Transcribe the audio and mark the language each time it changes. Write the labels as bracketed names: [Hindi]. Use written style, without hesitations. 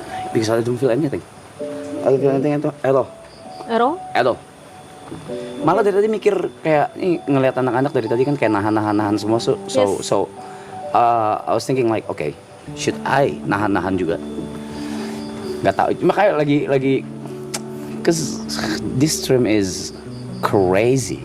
[English] Because I don't feel anything. I don't feel anything at all. At all? At all. [Indonesian] Malah dari tadi mikir kayak ini ngelihat anak-anak dari tadi kan kayak nahan semua [English] Yes. I was thinking like okay, should I [Indonesian] nahan juga? Gak tahu. Cuma kayak lagi [English] cause this stream is crazy.